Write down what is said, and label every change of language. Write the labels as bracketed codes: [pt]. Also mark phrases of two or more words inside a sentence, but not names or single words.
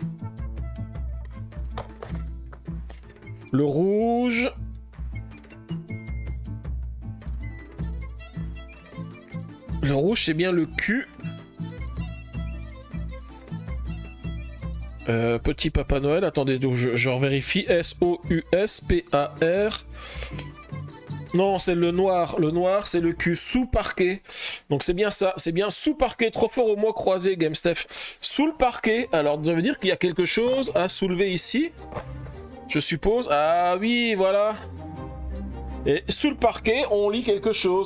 [fr] Le rouge. Le rouge, c'est bien le Q. Petit Papa Noël, attendez, donc je revérifie. S-O-U-S-P-A-R. Non, c'est le noir. Le noir, c'est le cul sous parquet. Donc c'est bien ça. C'est bien sous parquet. Trop fort au mot croisé, GameStef. Sous le parquet. Alors, ça veut dire qu'il y a quelque chose à soulever ici. Je suppose. Ah oui, voilà. Et sous le parquet, on lit quelque chose.